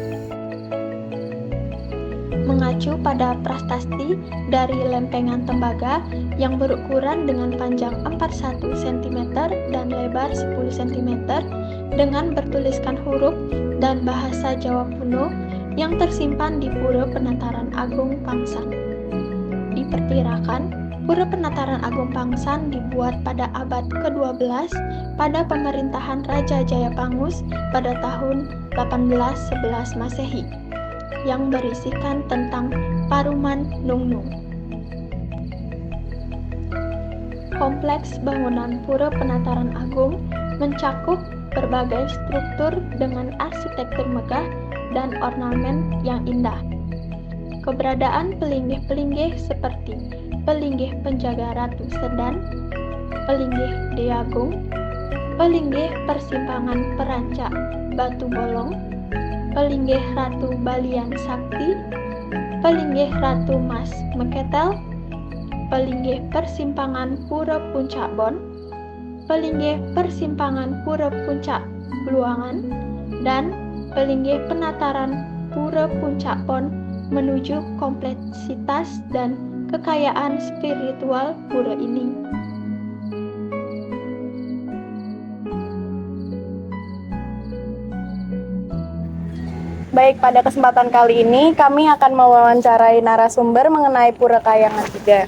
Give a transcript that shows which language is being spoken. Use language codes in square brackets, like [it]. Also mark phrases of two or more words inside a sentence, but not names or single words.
[id] Mengacu pada prasasti dari lempengan tembaga yang berukuran dengan panjang 41 cm dan lebar 10 cm dengan bertuliskan huruf dan bahasa Jawa kuno yang tersimpan di Pura Penataran Agung Pangsan. Diperkirakan Pura Penataran Agung Pangsan dibuat pada abad ke-12 pada pemerintahan Raja Jayapangus pada tahun 1811 Masehi yang berisikan tentang Paruman Nungnung. Kompleks bangunan Pura Penataran Agung mencakup berbagai struktur dengan arsitektur megah dan ornamen yang indah. Keberadaan pelinggih-pelinggih seperti pelinggih penjaga Ratu Sedan, pelinggih Deagung, pelinggih persimpangan Perancak Batu Bolong, pelinggih Ratu Balian Sakti, pelinggih Ratu Mas Meketel, pelinggih persimpangan Pura Puncak Bon, pelinggih persimpangan Pura Puncak Bluangan, dan pelinggih penataran Pura Puncak Bon menuju kompleksitas dan kekayaan spiritual pura ini. Baik, pada kesempatan kali ini kami akan mewawancarai narasumber mengenai Pura Kayangan 3.